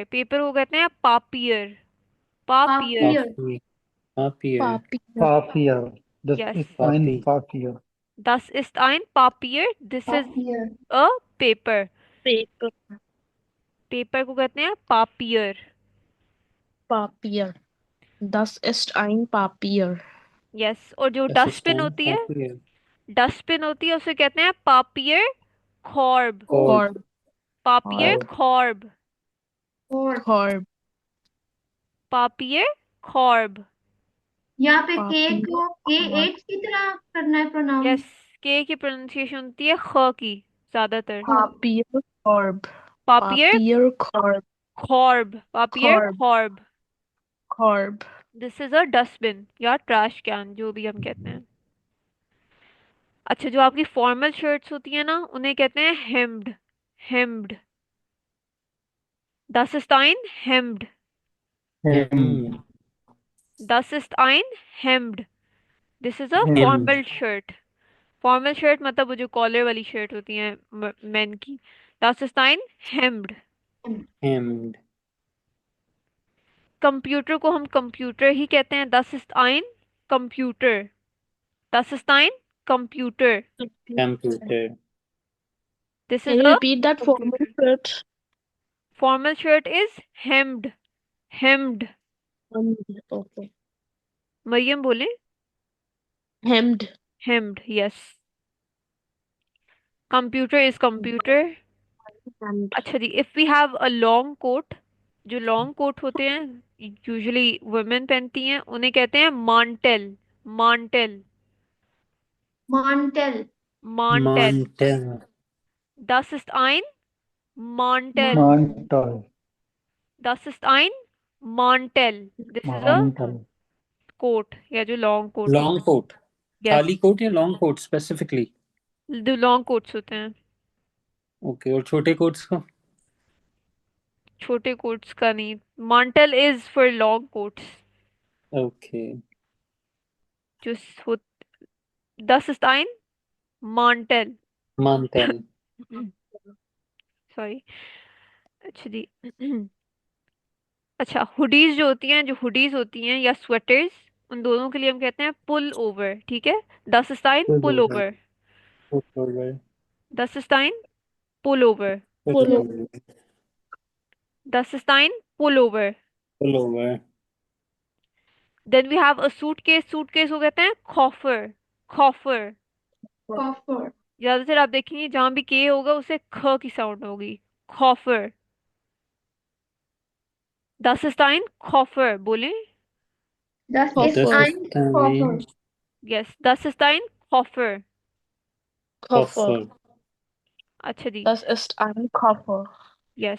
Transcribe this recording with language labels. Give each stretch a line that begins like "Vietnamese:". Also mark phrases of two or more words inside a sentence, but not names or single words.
Hindi: पेपर को कहते हैं पापियर। पापियर।
German: Papier Papi. Papier. Papier. Papier. Das यस, ist पापी। ein Papier. das ist ein Papier,
English: this is Papier a paper। Paper.
Hindi: पेपर को कहते हैं पापियर।
German: Papier. Das ist ein Papier.
Hindi: यस, और जो दस डस्टबिन स्टाइन होती है, पापियर। डस्टबिन होती है, उसे कहते हैं
German: Papier Korb. कॉर्ब। Korb. पापियर कॉर्ब। खॉर्ब। और Korb. Papier Korb.
Hindi: यहाँ पे के Papier. को के Korb. एच की तरह करना है यस, प्रोनाउंस के की प्रोनाउंसिएशन होती है ख की ज्यादातर।
German: Papier. Korb. पापियर Papier. Korb. Korb, Papier Korb. खॉर्ब। Korb.
English: this is a dustbin या trash can,
Hindi: जो भी हम कहते हैं। अच्छा, जो आपकी
English: formal shirts
Hindi: होती है ना, उन्हें कहते हैं हेम्ड। हेम्ड,
German: das ist ein Hemd। Hemd. Das ist ein Hemd,
English: this is a हेम्ड। formal shirt। formal shirt
Hindi: मतलब वो जो कॉलर वाली शर्ट होती है मेन की।
German: Das ist ein Hemd। हेम्ड।
Hindi: कंप्यूटर को हम कंप्यूटर ही कहते हैं,
German: das ist ein Computer। Das ist ein Computer, कंप्यूटर।
English: this is Can you a repeat that formal computer। shirt? Formal shirt is hemmed। hemmed, Okay.
Hindi: मरियम बोले?
English: Hemmed. hemmed, yes। computer is computer. Hemmed.
Hindi: अच्छा जी,
English: if we have a long coat,
Hindi: जो
English: long coat
Hindi: होते हैं यूजुअली वुमेन पहनती हैं, उन्हें कहते हैं मांटेल।
German: मांटेल, मॉन्टेल मांटेल। मांटेल। Das ist ein Mantel। Mantel. Das ist ein Mantel, this is a Mantel.
Hindi: कोट या जो
English: long coat
Hindi: होता
English: long coat.
Hindi: है। खाली यस,
English: कोट या long coat specifically?
Hindi: जो
English: long coats
Hindi: होते हैं। ओके, और छोटे कोट्स को? छोटे कोट्स का नहीं,
English: Mantel is for long coats.
Hindi: ओके। जो हो,
German: Das ist ein Mantel। मांटेल।
Hindi: सॉरी। अच्छा जी, अच्छा, हुडीज जो होती हैं, जो हुडीज होती हैं या स्वेटर्स, उन दोनों के लिए हम कहते हैं
German: Pullover,
Hindi: ठीक है।
German: Das ist ein पुल Pullover। ओवर। Das ist ein Pullover। पुल Pull ओवर। Das ist ein Pullover। Pull over.
English: Then we have a suitcase। suitcase
Hindi: को कहते हैं कॉफर।
German: कॉफर,
Hindi: कॉफर ज्यादातर आप देखेंगे जहां भी के होगा उसे ख की साउंड होगी।
German: Koffer. Das ist ein Koffer. बोले? Das ist Das Koffer. ist ein Koffer. ein Yes, das ist ein Koffer. Koffer. Koffer.
Hindi: अच्छा जी.
German: Das ist ein Koffer.
English: Yes.